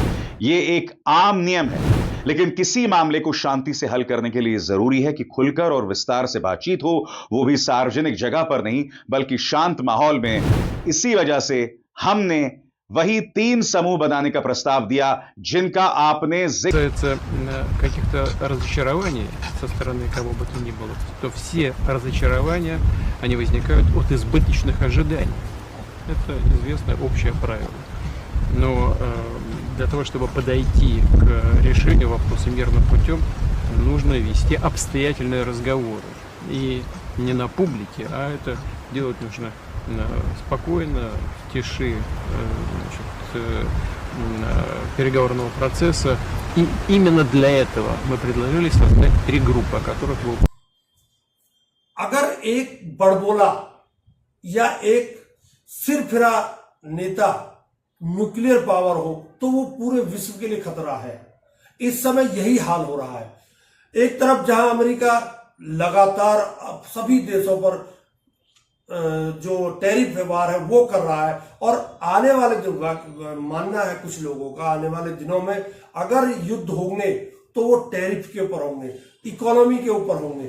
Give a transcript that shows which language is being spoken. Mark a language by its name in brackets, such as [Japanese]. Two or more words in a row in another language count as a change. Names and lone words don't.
[Hindi] यह एक आम नियम है, लेकिन किसी मामले को शांति से हल करने के लिए जरूरी है कि खुलकर और विस्तार से बातचीत हो, वो भी सार्वजनिक जगह पर नहीं बल्कि शांत माहौल में। इसी वजह से हमने वही 3 समूह बनाने का प्रस्ताव दिया जिनका आपने [Russian] касается каких-то разочарований со стороны кого бы то ни было, то все разочарования, они возникают от избыточных ожиданий. Это известное общее правило. Но для того, чтобы подойти к решению вопроса мирным путем, нужно вести обстоятельные разговоры. И не на публике, а это делать нужно спокойно, в тиши переговорного процесса. И именно для этого мы предложили создать 3 группы, о которых вы... [Hindi] अगर एक बड़बोला या एक सिरफिरा नेता [English] nuclear power [Hindi] हो तो वो पूरे विश्व के लिए खतरा है। इस समय यही हाल हो रहा है। एक तरफ जहां अमेरिका लगातार सभी देशों पर जो टैरिफ व्यवहार है वो कर रहा है, और आने वाले जो मानना है कुछ लोगों का, आने वाले दिनों में अगर युद्ध होंगे तो वो टैरिफ के ऊपर होंगे, इकोनॉमी के ऊपर होंगे।